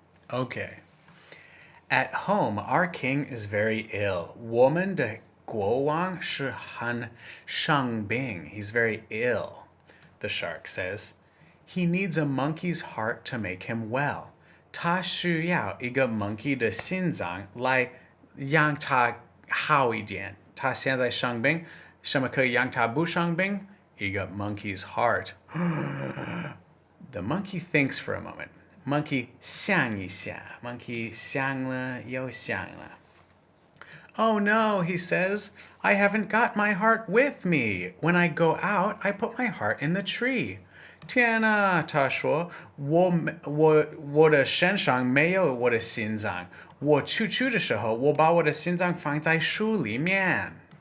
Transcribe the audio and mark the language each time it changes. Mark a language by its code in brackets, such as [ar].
[en] Okay. At home, our king is very ill. [zh] 我们的国王是很生病. [en] He's very ill, the shark says. He needs a monkey's heart to make him well. [zh] 他需要一个 monkey 的心脏来让他好一点。他现在生病，什么可以让他不生病？一个 [en] monkey's heart. The monkey thinks for a moment. [zh] Monkey 想一下. Monkey 想了又想了. [en] Oh no, he says. I haven't got my heart with me. When I go out, I put my heart in the tree. [zh] 天啊，他说，我的身上没有我的心脏。我出去的时候，我把我的心脏放在书里面。